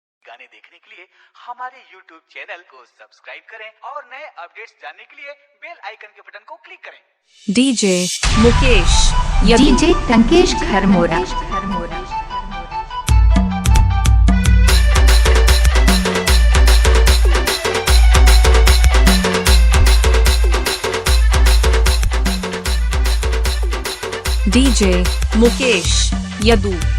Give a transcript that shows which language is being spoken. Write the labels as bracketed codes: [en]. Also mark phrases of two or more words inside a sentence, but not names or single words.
[hi] गाने देखने के लिए हमारे YouTube चैनल को सब्सक्राइब करें और नए अपडेट्स जानने के लिए बेल आइकन के बटन को क्लिक करें। डीजे मुकेश डीजे टंकेश खरमोरा डीजे मुकेश यदू